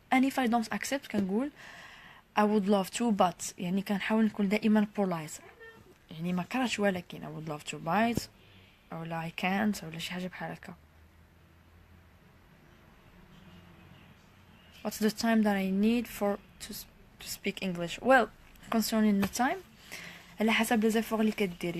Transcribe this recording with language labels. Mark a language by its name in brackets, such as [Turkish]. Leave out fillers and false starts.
[English] and if I don't accept [Arabic] كنقول [English] I would love to but. [Arabic] يعني كنحاول نكون دائما polite، يعني ما كرهتش ولكن [English] I would love to but [Arabic] ولا I can't ولا شي حاجه بحال هكا. [English] What's the time that I need for to speak English? Well, concerning the time, [Arabic] على حسب لي زيفور اللي كديري.